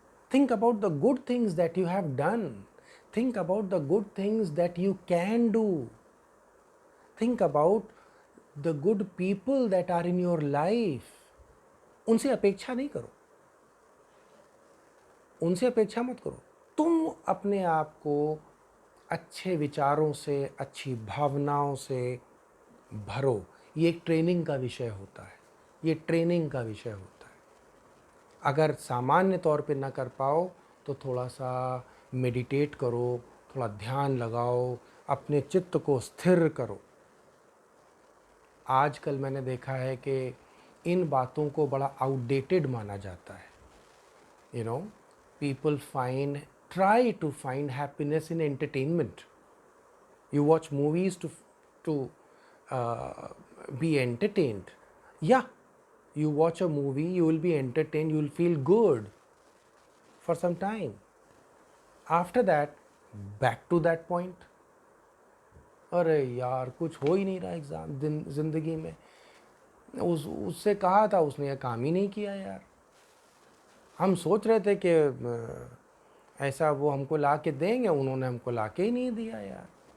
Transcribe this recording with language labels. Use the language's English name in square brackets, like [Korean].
[English] Think about the good things that you have done. Think about the good things that you can do. Think about the good people that are in your life. [Hindi] उनसे अपेक्षा नहीं करो, उनसे अपेक्षा मत करो। तुम अपने आप को अच्छे विचारों से, अच्छी भावनाओं से भरो। ये एक ट्रेनिंग का विषय होता है, ये ट्रेनिंग का विषय होता है। अगर सामान्य तौर पे ना कर पाओ तो थोड़ा सा मेडिटेट करो, थोड़ा ध्यान लगाओ, अपने चित्त को स्थिर करो। आजकल मैंने देखा है कि इन बातों को बड़ा आउटडेटेड माना जाता है। [English] You know, people try to find happiness in entertainment. You watch movies to uh, be entertained. Yeah, you watch a movie, you will be entertained, you will feel good for some time. After that, back to that point. [Hindi] अरे यार, कुछ हो ही नहीं रहा exam ज़िंदगी में। उससे कहा था, उसने यह काम ही नहीं किया यार। हम सोच रहे थे कि ऐसा वो हमको ला के देंगे, उन्होंने हमको ला के ही नहीं दिया यार।